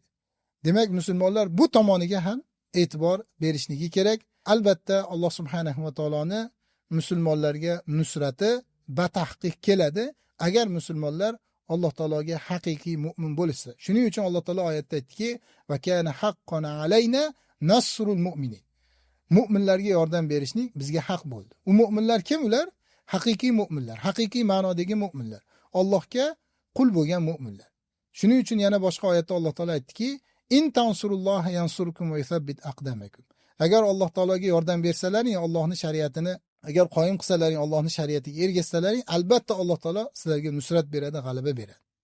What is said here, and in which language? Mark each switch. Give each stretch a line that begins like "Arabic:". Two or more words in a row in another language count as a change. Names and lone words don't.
Uzbek: Demak, musulmonlar bu tomoniga ham e'tibor berishligi kerak. Albatta Alloh subhanahu va taoloni musulmonlarga nusrati batahqiq keladi agar musulmonlar Alloh taologa haqiqiy mu'min bo'lsa. Shuning uchun Alloh taolo oyatda aytdiki:
Arabic: "Va kana haqqan alayna nasrul mu'minin."
Uzbek: Mu'minlarga yordam berishlik bizga haq bo'ldi. U mu'minlar kim ular? Haqiqiy mu'minlar, haqiqiy ma'nodagi mu'minlar, Allohga qul bo'lgan mu'minlar. Shuning uchun yana boshqa oyatda Alloh taolo aytdiki:
Arabic: "In tansurulloha yansurkum va yuthabbit aqdamakum."
Uzbek: Agar Alloh taologa yordam bersalaring, Allohning shariatini agar qoyim qilsalaring, Allohning shariatiga ergashsalaring, albatta Alloh taolo sizlarga nusrat beradi, g'alaba beradi.